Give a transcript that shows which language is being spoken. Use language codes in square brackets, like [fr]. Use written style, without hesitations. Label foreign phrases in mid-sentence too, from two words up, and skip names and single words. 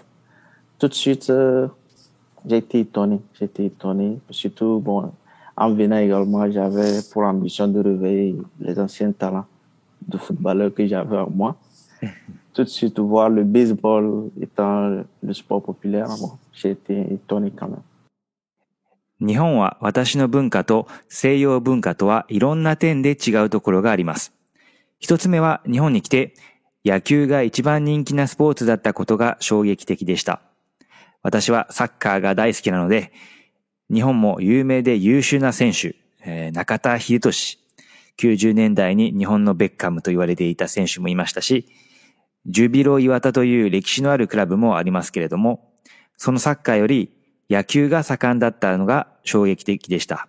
[fr] Tout de suite, j'ai été étonné. Surtout, bon, en venant également, j'avais pour ambition de réveiller les anciens talents de footballeurs que j'avais en moi. Tout de suite, voir le baseball étant le sport populaire, bon, j'ai été étonné quand même. [ja] 日本は私の文化と西洋文化とはいろんな点で違うところがあります。一つ目は日本に来て野球が一番人気なスポーツだったことが衝撃的でした。私はサッカーが大好きなので、日本も有名で優秀な選手、中田英寿、90年代に日本のベッカムと言われていた選手もいましたし、ジュビロ磐田という歴史のあるクラブもありますけれども、そのサッカーより野球が盛んだったのが衝撃的でした。